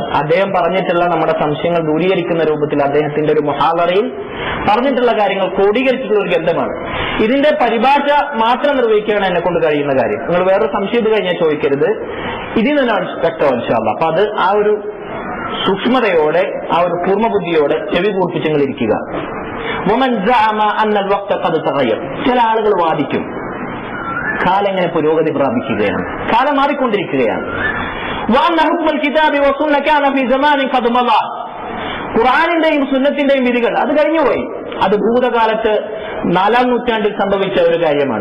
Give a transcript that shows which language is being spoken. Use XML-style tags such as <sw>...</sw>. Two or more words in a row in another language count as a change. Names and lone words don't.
<ml>അദ്ദേഹം പറഞ്ഞിട്ടുള്ള നമ്മുടെ സംശയങ്ങൾ ദൂരീകരിക്കുന്ന രൂപത്തിൽ അദ്ദേഹത്തിന്റെ ഒരു മുഹാദറയിൽ പറഞ്ഞിട്ടുള്ള കാര്യങ്ങൾ ക്രോഡീകരിച്ചിട്ടുള്ള ഒരു ഗ്രന്ഥമാണ്. ഇതിന്റെ പരിഭാഷ മാത്രം നിർവഹിക്കുകയാണ് എന്നെ കൊണ്ട് കഴിയുന്ന കാര്യം. നിങ്ങൾ വേറൊരു സംശയം ഇത് കഴിഞ്ഞാൽ ചോദിക്കരുത്, ഇതിൽ നിന്നാണ് വ്യക്തം</ml> <ar>إن شاء الله.</ar> <ml>അപ്പൊ അത് ആ ഒരു സൂക്ഷ്മതയോടെ, ആ ഒരു പൂർണ്ണബുദ്ധിയോടെ ചെവി കൂർപ്പിച്ചെങ്കിൽ ഇരിക്കുക.</ml> <ar>ومن زعم أن الوقت قد تغير.</ar> <ml>ചില ആളുകൾ വാദിക്കും കാലം എങ്ങനെ പുരോഗതി പ്രാപിക്കുകയാണ്, കാലം മാറിക്കൊണ്ടിരിക്കുകയാണ്.</ml> <ar>وأن حكم الكتاب والسنة كان في زمان قد مضى.</ar> <ml>ഖുർആനിന്റെയും സുന്നത്തിന്റെയും വിധികൾ അത് കഴിഞ്ഞുപോയി. അത് ഭൂതകാലത്ത് 4-ാം നൂറ്റാണ്ടിൽ സംഭവിച്ച ഒരു കാര്യമാണ്.</ml>